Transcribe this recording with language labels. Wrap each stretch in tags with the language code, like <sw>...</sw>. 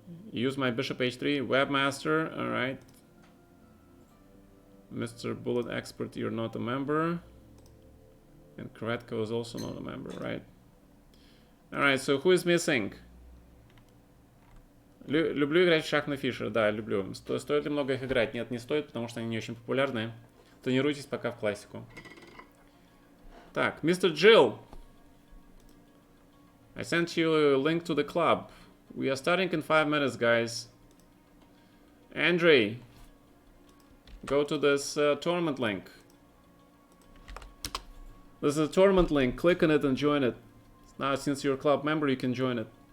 <en>Use my bishop h3, webmaster. All right. Mr. Bullet Expert, you're not a member. And Kretko is also not a member, right? Alright, so who is missing?</en> <ru>Люблю играть в шахматный фишер, да, люблю. Стоит ли много их играть? Нет, не стоит, потому что они не очень популярны. Тренируйтесь пока в классику. Так, Mr. Jill.</ru> <en>I sent you a link to the club. We are starting in 5 minutes, guys. Andre, go to this tournament link. This is a tournament link. Click on it and join it. Now, since you're a club member, you can join it.</en>